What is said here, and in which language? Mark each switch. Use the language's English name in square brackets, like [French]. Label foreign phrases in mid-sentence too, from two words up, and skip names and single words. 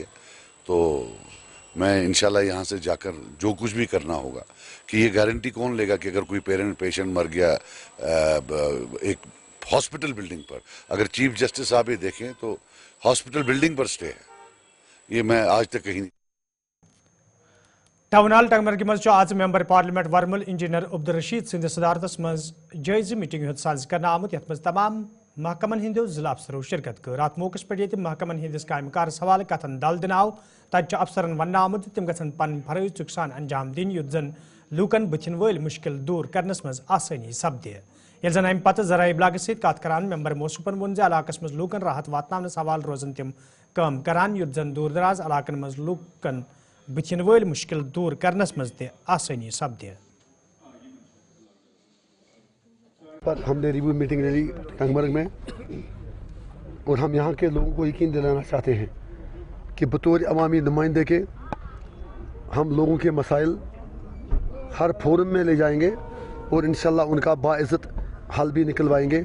[Hindi] तो मैं इंशाल्लाह यहाँ से जाकर जो कुछ भी करना होगा कि ये गारंटी कौन लेगा कि अगर कोई पेशेंट मर गया एक [English] hospital building [Hindi] पर, अगर [English] chief justice [Hindi] साहब ये देखें तो [English] hospital building [Hindi] पर स्टे है, ये मैं आज तक कहीं नहीं। [Kashmiri] टाउन हॉल टंगमरगी मज आज [English] member parliament [Kashmiri] वर्मल इंजीनियर अब्दुल रशीद सिंध सदारतस मज जायज़ मीटिंग साज करना आमुत यथ मज तमाम महकमन हिंदो जिला अफसरों शिरकत कर अत मौके पे महकमन हिंदिस काम कारस हवाले कथन दल दिन आव तत अफसरन वन आमुत तिम गन पन फरज चुकसान अंजाम दिन युत जन लूकन बुथिन वल मुश्किल दूर करनस मज आसानी सपदे। ये जन अम पत जराए इबलाग सत कत करान मेंबर मोसूफन वोन इलाकस मज लूकन राहत वातनावनस हवाल रोजन तिम काम करान युत जन दूर दराज इलाकन मज लूकन बुथिन वल मुश्किल दूर करनस मज ते आसानी सपदे। [Hindi] पर हमने [English] review meeting [Hindi] ले ली टंगमर्ग में, और हम यहाँ के लोगों को यकीन दिलाना चाहते हैं कि बतौर अवामी नुमाइंदे के हम लोगों के मसाइल हर फोरम में ले जाएंगे और इंशाल्लाह उनका बाइज़्ज़त हल भी निकलवाएंगे।